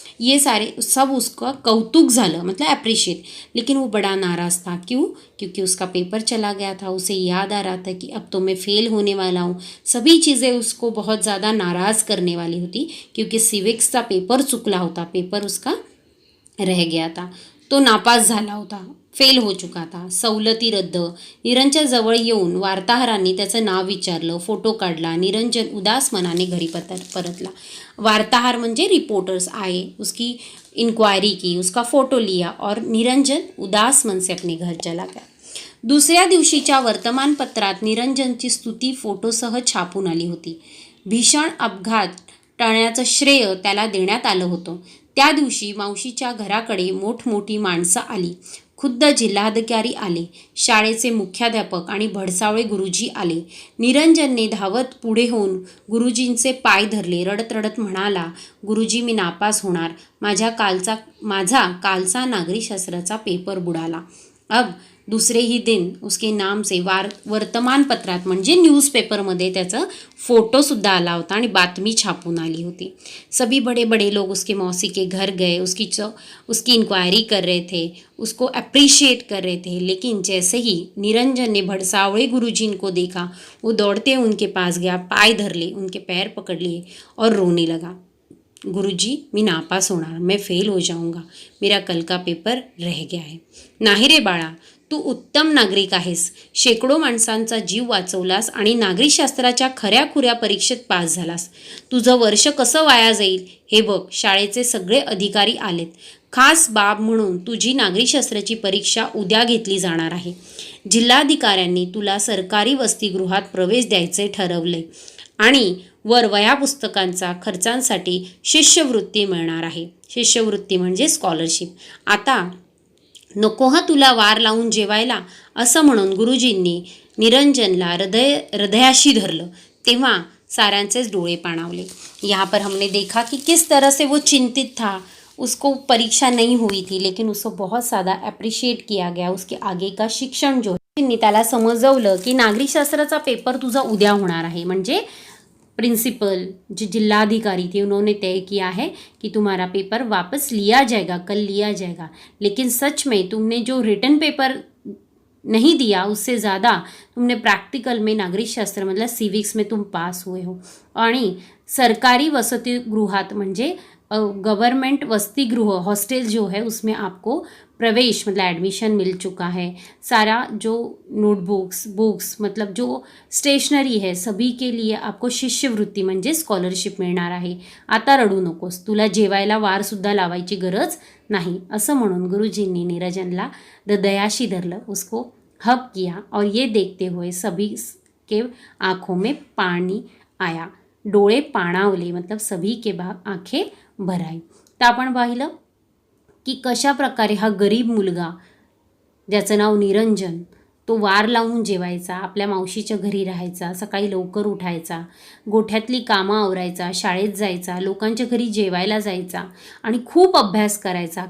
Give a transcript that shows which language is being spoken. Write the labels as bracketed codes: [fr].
[hi] ये सारे सब उसका [mr] कौतुक झालं, [hi] मतलब अप्रिशिएट. लेकिन वो बड़ा नाराज़ था. क्यों? क्योंकि उसका पेपर चला गया था. उसे याद आ रहा था कि अब तो मैं फेल होने वाला हूँ. सभी चीज़ें उसको बहुत ज़्यादा नाराज़ करने वाली होती, क्योंकि [mr] सिविक्सचा पेपर चुकला होता, [hi] पेपर उसका रह गया था. [mr] तो नापास झाला होता, [hi] फेल हो चुका था. [mr] सवलती रद्द. निरंजनच्या जवळ येऊन वार्ताहरांनी त्याचं नाव विचारलं, फोटो काढला. निरंजन उदास मनाने घरी परतला. वार्ताहर म्हणजे रिपोर्टर्स [hi] आए, उसकी इंक्वायरी की, उसका फ़ोटो लिया और निरंजन उदास मन से अपने घर चला गया. [mr] दुसऱ्या दिवशीच्या वर्तमानपत्रात निरंजनची स्तुती फोटोसह छापून आली होती. भीषण अपघात टळण्याचं श्रेय त्याला देण्यात आलं होतं. त्या दिवशी मावशीच्या घराकडे मोठमोठी माणसं आली. खुद्द जिल्हाधिकारी आले, शाळेचे मुख्याध्यापक आणि भडसावळे गुरुजी आले. निरंजनने धावत पुढे होऊन गुरुजींचे पाय धरले. रडत रडत म्हणाला, गुरुजी मी नापास होणार. माझा कालचा नागरिकशास्त्राचा पेपर बुडाला. [hi] अब दूसरे ही दिन उसके नाम से [mr] वर्तमानपत्रात म्हणजे न्यूज़पेपरमध्ये त्याचं फ़ोटोसुद्धा आला होता आणि बातमी छापून आली होती. [hi] सभी बड़े बड़े लोग उसके मौसी के घर गए, उसकी इंक्वायरी कर रहे थे, उसको अप्रिशिएट कर रहे थे. लेकिन जैसे ही निरंजन ने भड़सावळे गुरुजी को देखा, वो दौड़ते उनके पास गया, [mr] पाय धर ले, [hi] उनके पैर पकड़ लिए और रोने लगा. [mr] गुरुजी मी नापास होणार, [hi] मैं फेल हो जाऊंगा, मेरा कल का पेपर रह गया है. [mr] नाही रे बाळा, तू उत्तम नागरिक आहेस. शेकडो माणसांचा जीव वाचवलास आणि नागरिकशास्त्राच्या खऱ्याखुऱ्या परीक्षेत पास झालास. तुझं वर्ष कसं वाया जाईल हे बघ. शाळेचे सगळे अधिकारी आलेत. खास बाब म्हणून तुझी नागरिकशास्त्राची परीक्षा उद्या घेतली जाणार आहे. जिल्हाधिकाऱ्यांनी तुला सरकारी वसतिगृहात प्रवेश द्यायचे ठरवले आणि वर वह्या पुस्तकांचा खर्चांसाठी शिष्यवृत्ती मिळणार आहे. शिष्यवृत्ती म्हणजे स्कॉलरशिप. आता नको हा तुला वार लावून जेवायला, असं म्हणून गुरुजींनी निरंजनला हृदयाशी धरलं. तेव्हा साऱ्यांचेच डोळे पाणावले. [hi] यहाँ पर हमने देखा कि किस तरह से वो चिंतित था. उसको परीक्षा नहीं हुई थी, लेकिन उसको बहुत ज़्यादा अप्रिशिएट किया गया. उसके आगे का शिक्षण जो [mr] त्यांनी त्याला समजवलं की नागरिकशास्त्राचा पेपर तुझा उद्या होणार आहे. [hi] म्हणजे प्रिंसिपल जो जिलाधिकारी थे उन्होंने तय किया है कि तुम्हारा पेपर वापस लिया जाएगा, कल लिया जाएगा. लेकिन सच में तुमने जो रिटन पेपर नहीं दिया, उससे ज़्यादा तुमने प्रैक्टिकल में नागरिक शास्त्र मतलब सिविक्स में तुम पास हुए हो. [mr] आणि सरकारी वसतिगृहात म्हणजे [hi] गवर्नमेंट वसतिगृह हॉस्टल जो है उसमें आपको प्रवेश मतलब एडमिशन मिल चुका है. सारा जो नोटबुक्स बुक्स मतलब जो स्टेशनरी है सभी के लिए आपको शिष्यवृत्ती [mr] म्हणजे स्कॉलरशिप मिळणार आहे. आता रडू नकोस, तुला जेवायला वारसुद्धा लावायची गरज नाही, असं म्हणून गुरुजींनी निरंजनला हृदयाशी धरलं, [hi] उसको हग किया और ये देखते हुए सभी के आँखों में पानी आया. [mr] डोळे पाणावले [hi] मतलब सभी के आंखें भराई. [mr] तर आपण पाहिलं की कशा प्रकारे हा गरीब मुलगा ज्याचं नाव निरंजन तो वार लावून जेवायचा, आपल्या मावशीच्या घरी राहायचा, सकाळी लवकर उठायचा, गोठ्यातली कामं आवरायचा, शाळेत जायचा, लोकांच्या घरी जेवायला जायचा आणि खूप अभ्यास करायचा.